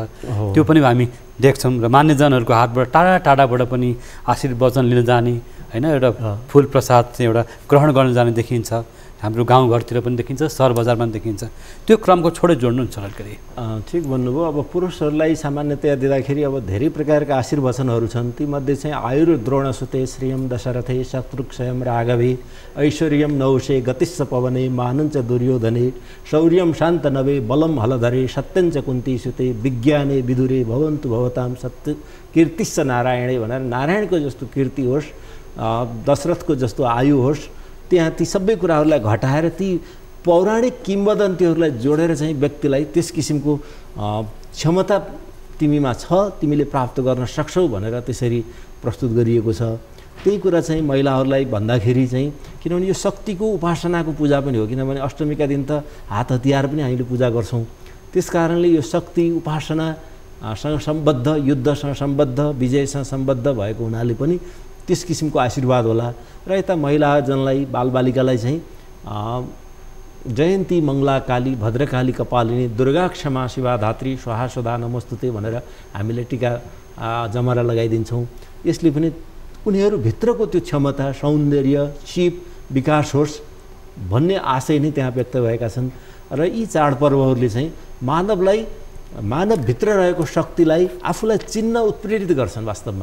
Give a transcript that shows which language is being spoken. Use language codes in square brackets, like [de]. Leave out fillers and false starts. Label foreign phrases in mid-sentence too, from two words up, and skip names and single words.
[ne] त्यो पनि हामी देख्छौँ र मान्यजनहरूको हातबाट टाढा टाढाबाट पनि आशीर्वचन लिन जाने होइन, एउटा फुल प्रसाद चाहिँ एउटा ग्रहण गर्न जाने देखिन्छ। हाम्रो गाउँघरतिर पनि देखिन्छ, सहर बजारमा पनि देखिन्छ। त्यो क्रमको छोडे जोड्नुहुन्छ लड्करी। ठिक भन्नुभयो। अब पुरुषहरूलाई सामान्यतया दिँदाखेरि अब धेरै प्रकारका आशीर्वचनहरू छन्। [sa] तीमध्ये चाहिँ आयुर्द्रोणसुते श्रियम दशरथे शत्रुक्षयम राघवे ऐश्वर्यम नौषे गतिश्च पवने मानञ्च दुर्योधने शौर्यम शान्तनवे बलम हलधरे सत्यञ्च कुन्तीसुते विज्ञाने विदुरे भवन्तु भवतां सत्य कीर्तिश्च नारायणे [ne] भनेर नारायणको जस्तो कीर्ति होस्, दशरथको जस्तो आयु होस्, त्यहाँ ती सबै कुराहरूलाई घटाएर ती पौराणिक किंवदन्तीहरूलाई जोडेर चाहिँ व्यक्तिलाई त्यस किसिमको क्षमता तिमीमा छ, तिमीले प्राप्त गर्न सक्छौ भनेर त्यसरी प्रस्तुत गरिएको छ। त्यही कुरा चाहिँ महिलाहरूलाई भन्दाखेरि चाहिँ, किनभने यो शक्तिको उपासनाको पूजा पनि हो, किनभने अष्टमीका दिन त हात हतियार पनि हामीले पूजा गर्छौँ। त्यस कारणले यो शक्ति उपासनासँग सम्बद्ध, युद्धसँग सम्बद्ध, विजयसँग सम्बद्ध भएको हुनाले पनि त्यस किसिमको आशीर्वाद होला। र यता महिलाजनलाई, बालबालिकालाई चाहिँ [sa] जयन्ती मङ्गला काली भद्रकाली कपालिनी दुर्गा क्षमा शिवा धात्री स्वाहा स्वधा नमस्तुते [ne] भनेर हामीले टीका जमरा लगाइदिन्छौँ। यसले पनि उनीहरूभित्रको त्यो क्षमता, सौन्दर्य, सिप विकास होस् भन्ने आशय नै त्यहाँ व्यक्त भएका छन्। र यी चाडपर्वहरूले चाहिँ मानवभित्र रहेको शक्तिलाई आफूलाई चिन्न उत्प्रेरित गर्छन् वास्तवमा।